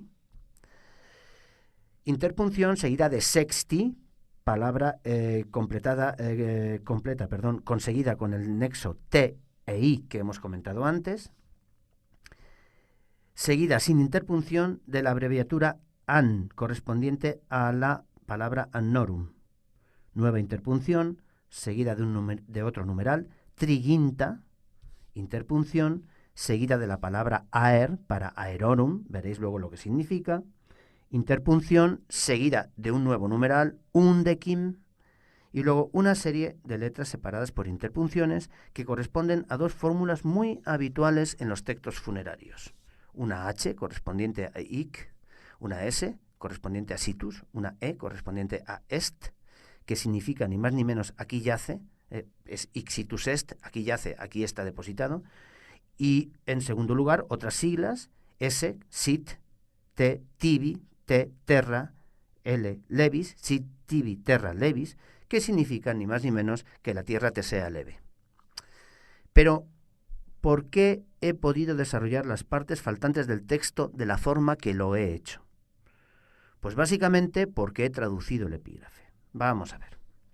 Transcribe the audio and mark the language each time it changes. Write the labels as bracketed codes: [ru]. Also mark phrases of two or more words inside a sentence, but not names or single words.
[es] Interpunción seguida de sexti, palabra conseguida con el nexo T e I que hemos comentado antes, seguida sin interpunción de la abreviatura an, correspondiente a la palabra annorum. Nueva interpunción seguida de otro numeral, triginta. Interpunción seguida de la palabra aer para aerorum, veréis luego lo que significa. Interpunción seguida de un nuevo numeral, undecim, y luego una serie de letras separadas por interpunciones que corresponden a dos fórmulas muy habituales en los textos funerarios. Una H correspondiente a hic, una S correspondiente a situs, una E correspondiente a est, que significa ni más ni menos aquí yace, es [la] hic situs est, [es] aquí yace, aquí está depositado. Y en segundo lugar, otras siglas, S, [la] sit, T, tibi, T, terra, L, levis, sit, tibi, terra, levis, [es] que significan ni más ni menos que la tierra te sea leve. Pero, ¿por qué he podido desarrollar las partes faltantes del texto de la forma que lo he hecho? Pues básicamente porque he traducido el epígrafe. Vamos a ver.